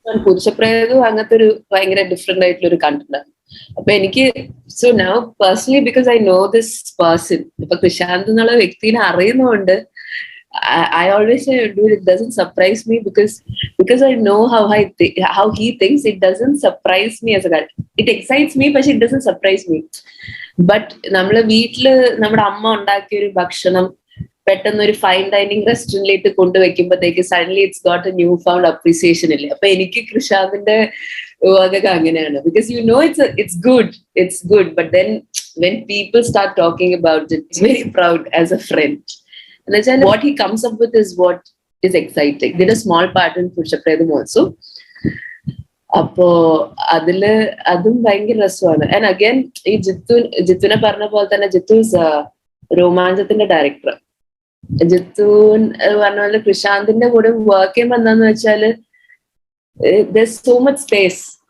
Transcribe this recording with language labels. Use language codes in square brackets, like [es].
[ml] പുരുഷപ്രയോഗം അങ്ങനത്തെ ഒരു ഭയങ്കര ഡിഫറെന്റ് ആയിട്ടുള്ള ഒരു കണ്ടന്റ് ആണ്. അപ്പൊ എനിക്ക് [en] so now personally because I know this person, [ml] ഇപ്പൊ കൃഷാന്ത് എന്നുള്ള വ്യക്തിനെ അറിയുന്നതുകൊണ്ട് [en] I always say, dude, it doesn't surprise me because I know how he thinks. It doesn't surprise me as a guy. It excites me, but it doesn't surprise me. [ml] But നമ്മളെ വീട്ടില് നമ്മുടെ അമ്മ ഉണ്ടാക്കിയ ഒരു ഭക്ഷണം പെട്ടെന്ന് ഒരു fine dining റെസ്റ്റോറന്റിലേക്ക് കൊണ്ടുവയ്ക്കുമ്പോഴത്തേക്ക് [en] suddenly it's got a newfound appreciation [ml] ഇല്ലേ. അപ്പൊ എനിക്ക് കൃഷാന്തിന്റെ അതൊക്കെ അങ്ങനെയാണ്. [en] Because you know it's good, but then when people start talking about it, it's very proud as a friend. And then what he comes up with is what is exciting. Did a small part in Purushapredam also. [ml] അപ്പോ അതും ഭയങ്കര രസമാണ്. [en] and again [ml] ഈ ജിത്തുനെ പറഞ്ഞ പോലെ തന്നെ Jithu രോമാഞ്ചത്തിന്റെ director. Jithu പറഞ്ഞ പോലെ കൃഷാന്തിന്റെ കൂടെ വർക്ക് ചെയ്യുമ്പോ എന്താന്ന് വെച്ചാല് [en] there's so much space.